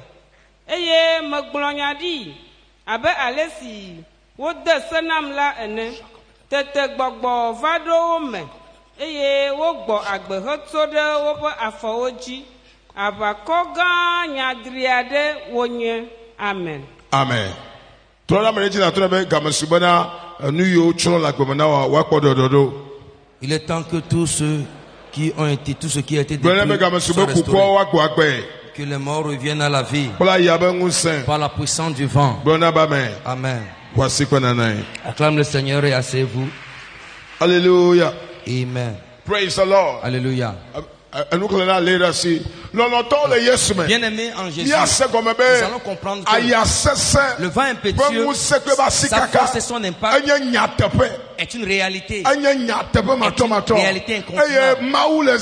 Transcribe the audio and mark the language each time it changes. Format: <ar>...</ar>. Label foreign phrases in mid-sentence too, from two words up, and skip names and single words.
<ee>Eye megblɔ nya ɖi abe ale si wode se nam la ene. Tete gbɔgbɔ va ɖo wo me eye wogbɔ agbe hetso ɖe woƒe afɔwo dzi. Aʋakɔ gã nyadri aɖe wonye. Amen.</ee> <fr>Amen. Il est temps que tous ceux qui ont été détruits soient restaurés. Que les morts reviennent à la vie par la puissance du vent. Amen. Acclame le Seigneur et asseyez-vous. Alléluia. Amen.</fr> <en>Praise the Lord.</en> <fr>Alléluia. Bien-aimés en Jésus, nous allons comprendre que le vent impétueux, sa force et son impact est une réalité. Réalité incontournable.</fr>